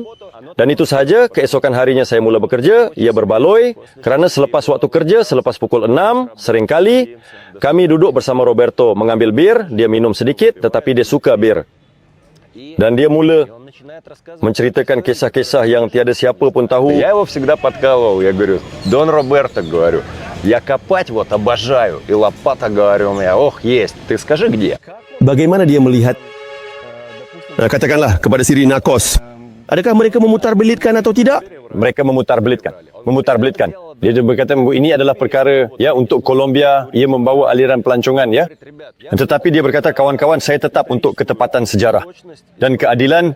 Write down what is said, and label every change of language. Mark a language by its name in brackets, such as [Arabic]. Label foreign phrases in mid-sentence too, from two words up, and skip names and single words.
[Malay] Dan itu sahaja, keesokan harinya saya mula bekerja. Ia berbaloi, kerana selepas waktu kerja, selepas pukul 6, seringkali, kami duduk bersama Roberto mengambil bir, dia minum sedikit, tetapi dia suka bir. Dan dia mula menceritakan kisah-kisah yang tiada siapa pun tahu. [Russian] Я его всегда подкалывал, я говорю, Дон Роберто, говорю, я копать вот обожаю, и лопата, говорю, у меня, есть, ты скажи где? [Malay] Bagaimana dia melihat, katakanlah kepada Siri Narcos, adakah mereka memutarbelitkan atau tidak? Mereka memutarbelitkan. Dia berkata ini adalah perkara untuk Kolombia, ia membawa aliran pelancongan Tetapi dia berkata kawan-kawan, saya tetap untuk ketepatan sejarah dan keadilan.